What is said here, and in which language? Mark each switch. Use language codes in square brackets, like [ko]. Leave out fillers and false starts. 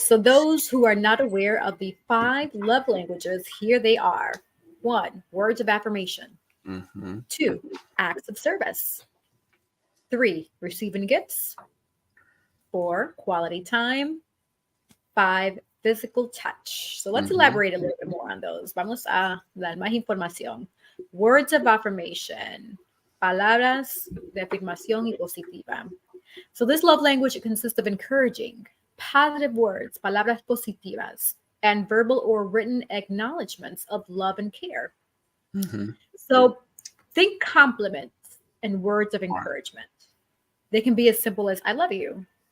[en] So those who are not aware of the 5 love languages, here they are. 1, words of affirmation. Mm-hmm. 2, acts of service. 3, receiving gifts. 4, quality time. 5, physical touch. So let's Mm-hmm. elaborate a little bit more on those. [es] Vamos a dar más información. [en] Words of affirmation. [es] Palabras de afirmación y positiva. [en] So this love language, it consists of encouraging, positive words, [es] palabras positivas, [en] and verbal or written acknowledgments of love and care. Mm-hmm. So think compliments and words of Right. encouragement. They can be as simple as I love you,